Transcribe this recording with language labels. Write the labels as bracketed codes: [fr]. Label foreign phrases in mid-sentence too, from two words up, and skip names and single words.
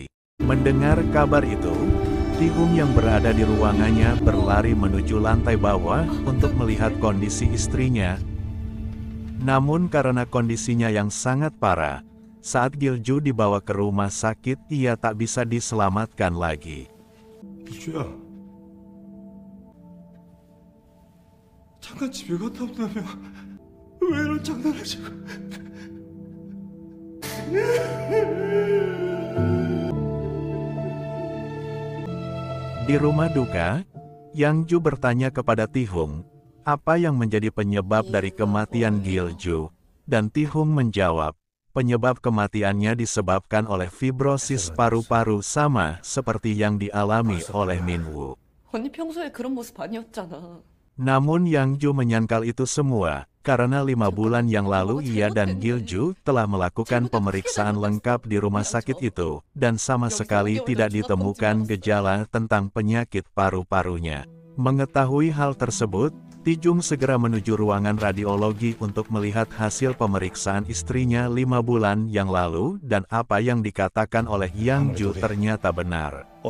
[id] Mendengar kabar itu, Ti-hung yang berada di ruangannya berlari menuju lantai bawah untuk melihat kondisi istrinya. Namun karena kondisinya yang sangat parah, saat Gil-ju dibawa ke rumah sakit, ia tak bisa diselamatkan lagi. [ko] 이주야, 잠깐 집에 갔다 온다며 왜 이런 장난을 치고? [id] Di rumah duka, Yang-ju bertanya kepada Ti-hung, apa yang menjadi penyebab dari kematian Gil-ju, dan Ti-hung menjawab, penyebab kematiannya disebabkan oleh fibrosis paru-paru sama seperti yang dialami oleh Minwoo. [ko] 언니 평소에 그런 모습 아니었잖아. [id] Namun Yang Ju menyangkal itu semua, karena 5 bulan yang lalu ia dan Gilju telah melakukan pemeriksaan lengkap di rumah sakit itu, dan sama sekali tidak ditemukan gejala tentang penyakit paru-parunya. Mengetahui hal tersebut, Tijung segera menuju ruangan radiologi untuk melihat hasil pemeriksaan istrinya 5 bulan yang lalu, dan apa yang dikatakan oleh Yang Ju ternyata benar.